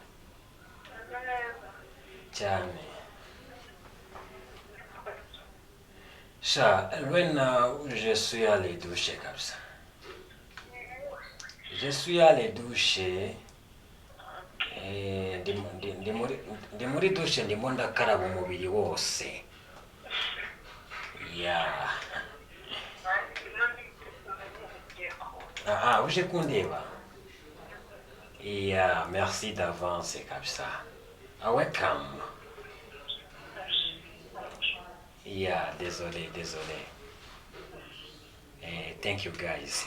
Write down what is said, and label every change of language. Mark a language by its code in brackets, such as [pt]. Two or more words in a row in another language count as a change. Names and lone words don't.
[rw] Cyane. Sha, Elwena, [fr] je suis allé doucher comme ça. Je suis allé doucher. [rw] Ndi muri douche ndimo ndakaraba umubiri wose. Yeah. Uje kundeba? Yeah, [fr] merci d'avance comme ça. [en] Welcome. Yeah, désolé. Thank you guys.